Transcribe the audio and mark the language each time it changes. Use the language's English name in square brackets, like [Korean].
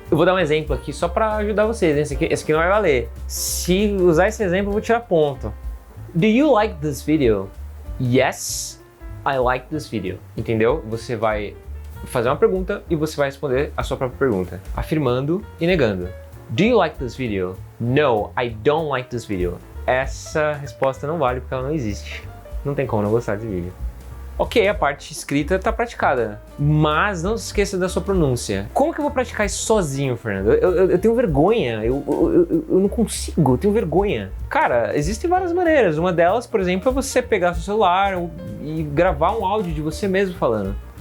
[Portuguese] Eu vou dar um exemplo aqui só para ajudar vocês, hein? Esse aqui não vai valer. Se usar esse exemplo, eu vou tirar ponto. [English] Do you like this video? Yes, I like this video. [Portuguese] Entendeu? Você vai fazer uma pergunta e você vai responder a sua própria pergunta, afirmando e negando. [English] Do you like this video? No, I don't like this video. [Portuguese] Essa resposta não vale porque ela não existe. Não tem como não gostar desse vídeo. Ok, a parte escrita está praticada, mas não se esqueça da sua pronúncia. Como que eu vou praticar isso sozinho, Fernando? Eu tenho vergonha, eu não consigo, eu tenho vergonha. Cara, existem várias maneiras. Uma delas, por exemplo, é você pegar seu celular e gravar um áudio de você mesmo falando.